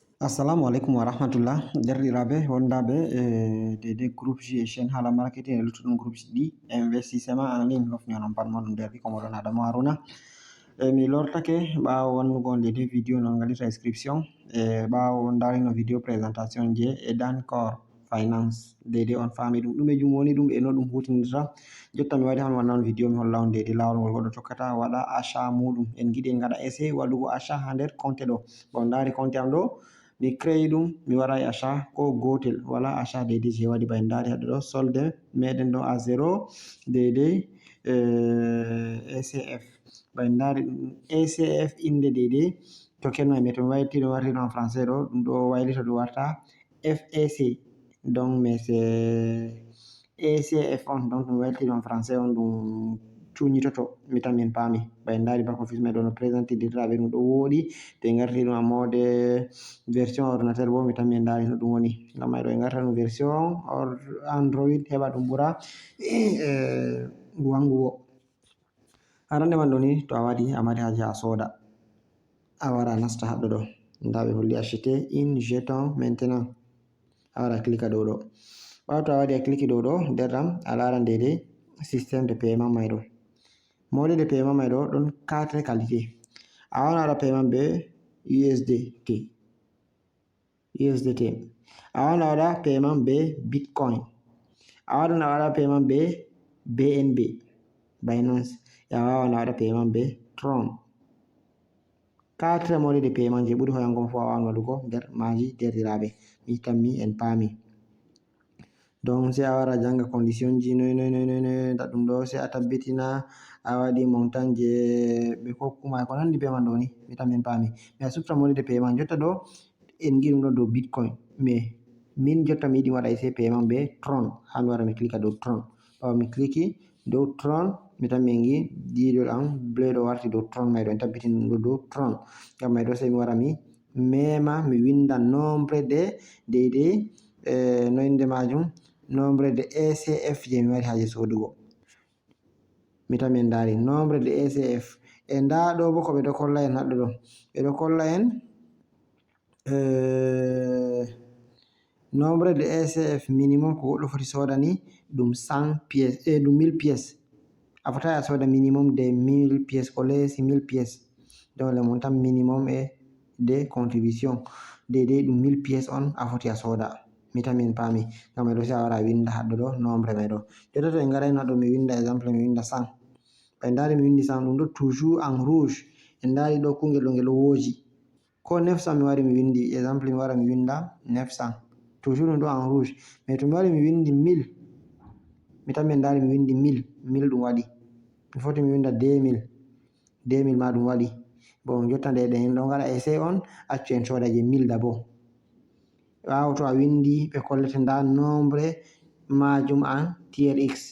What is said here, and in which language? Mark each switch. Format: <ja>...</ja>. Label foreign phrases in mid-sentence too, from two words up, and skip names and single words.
<ff>Assalamu alaikum wa rahmatullah derɗiraɓe wondaɓe de groupe ji e chaine hala marketing e luttuɗum groupe ji ɗi</ff> <fr>investissement en ligne</fr> <ff>hofni onon pat moɗum derdi ko moɗon Adama Haruna mi lortake ɓawo wannugo de vidéo non gaɗirta inscription e ɓawo on darino</ff> <fr>vidéo présentation</fr> <ff>je e Dancor finance dede on fami ɗum ɗumejum woni ɗum e no ɗum hutinirta. Jotta mi waɗi hami wanna on vidéo mi holla on dede lawol ngol goɗɗo tokkata waɗa achat muɗum. En giɗi en gaɗa essai waɗugo achat ha nder compte ɗo. Bon dari compte am ɗo mi créé ɗum mi waɗai achat ko gotel wala achat dede je waɗi ba en dari haɗo ɗo solde meɗen ɗo</ff> <fr>à zéro</fr> <ff>dede ECF ba en dari ɗum ECF inde dede token mai to mi wayti ɗum warti ɗum</ff> <fr>en français</fr> <ff>ɗo ɗum ɗo waylita ɗum warta FEC</ff> <fr>donc mais c'est ECF</fr> <ff>on donc mi waylti ɗum</ff> <fr>en français</fr> <ff>on ɗum cuñitoto mi tan min paami ba en dari</ff> <en>back office</en> <ff>mai ɗo no présenté dirɗiraɓe ɗum ɗo woɗi to en garti ɗum a</ff> <fr>mode version ordinateur</fr> <ff>bo mi tan min dari no ɗum woni ngam mai ɗo en garta ɗum</ff> <fr>version Android</fr> <ff>heɓa ɗum ɓura wangugo. Arande man ɗo ni to a waɗi a mari haje a soda a wara a nasta haɗɗo ɗo nda ɓe holli acheter in</ff> <fr>jeton maintenant</fr> <ff>a wara cliquer ɗo ɗo ɓawo to a waɗi a cliquer ɗo ɗo nder ɗam a laran dede</ff> <fr>système de paiement</fr> <ff>mai ɗo</ff> <fr>mode de paiement</fr> <ff>mai ɗo ɗon 4 qualité a wawan a waɗa paiement be USDT a wawan a waɗa paiement be Bitcoin a wawan a waɗa paiement be BNB Binance a wawan a waɗa paiement be Tron 4</ff> <fr>mode de paiement</fr> <ff>je ɓuri hoyango fu a wawan waɗugo nder maji derɗiraɓe mi tammi en paami. Donc sai a wara janga condition ji noy ɗum ɗo sai a tabbitina a waɗi montant je ɓe hokkuma ko nandi be man ɗo ni mi tan min paami mais a subta</ff> <fr>mode de paiement</fr> <ff>jotta ɗo en gi ɗum ɗo dow Bitcoin mais min jotta mi yiɗi mi waɗa</ff> <fr>essai paiement</fr> <ff>be Tron ha mi wara mi cliquer dow Tron ɓawo mi cliquer dow Tron mi tan min gi didol am bleu ɗo warti dow Tron mai ɗo en tabbitini ɗum ɗo dow Tron ngam mai ɗo sai mi wara mi mema mi winda</ff> <fr>nombre de</fr> <ff>no inde majum</ff> <fr>nombre de ECF</fr> <ff>je mi mari haje sodugo mi tan min dari</ff> <fr>nombre de ECF</fr> <ff>e nda ɗo bo ko ɓe ɗo kolla en haɗɗo ɗo ɓe ɗo kolla en</ff> <fr>nombre de ECF minimum</fr> <ff>ko goɗɗo foti soda ni ɗum</ff> <fr>100 pièces</fr> <ff>ɗum</ff> <fr>1000 pièces</fr> <ff>a fotai a soda</ff> <fr>minimum de 1000 pièces</fr> <ff>ko lesi</ff> <fr>1000 pièces donc le montant minimum et de contribution</fr> <ff>dede ɗum</ff> <fr>1000 pièces</fr> <ff>on a foti a soda mi tan min paami ngam mai ɗo sai a wara a winda haɗɗo ɗo nombre mai ɗo jotta to en garai haɗɗo mi winda exemple mi winda 100 ɓe dari mi windi 100 ɗum ɗo</ff> <fr>toujours en rouge</fr> <ff>en dari ɗo kungel ɗo ngel woji ko 900 mi wari mi windi exemple mi wara mi winda 900 toujours ɗum ɗo</ff> <fr>en rouge</fr> <ff>mais to mi wari mi windi 1000 mi tan min dari mi windi 1000 ɗum waɗi mi foti mi winda 2000 ma ɗum waɗi bon jotta nde en ɗo gaɗa essai on accu en soda je 1000 d'abord ɓawo to a windi ɓe kollete nda nombre majum en TRX</ff>